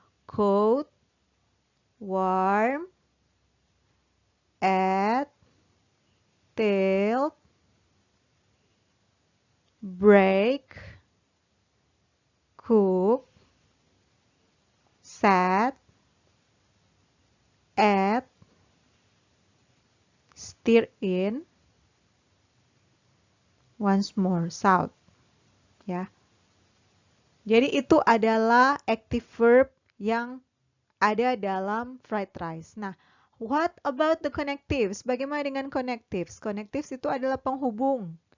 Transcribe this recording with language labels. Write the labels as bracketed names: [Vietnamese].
[English] Coat, warm, add, tilt, break, cook, set, add, stir in, once more, south. Ya. [Indonesian] Jadi itu adalah active verb yang ada dalam fried rice. [English] Nah, what about the connectives? [Indonesian] Bagaimana dengan connectives? Connectives itu adalah penghubung.